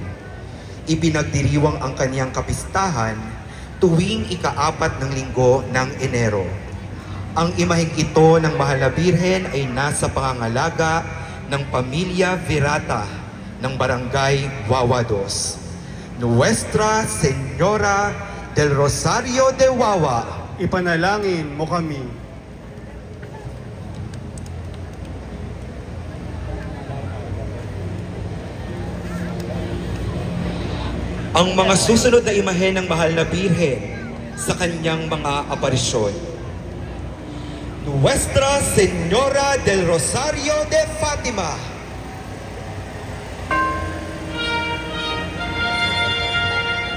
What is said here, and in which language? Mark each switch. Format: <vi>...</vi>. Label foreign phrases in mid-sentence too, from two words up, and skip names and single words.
<tl>Ipinagdiriwang ang kanyang kapistahan tuwing ika-4 ng linggo ng Enero. Ang imaheng ito ng mahal na Birhen ay nasa pangangalaga ng pamilya Virata ng Barangay Wawa 2. Nuestra Señora del Rosario de Wawa. Ipanalangin mo kami. Ang mga susunod na imahe ng mahal na Birhen sa kanyang mga aparisyon. Nuestra Señora del Rosario de Fatima.</tl>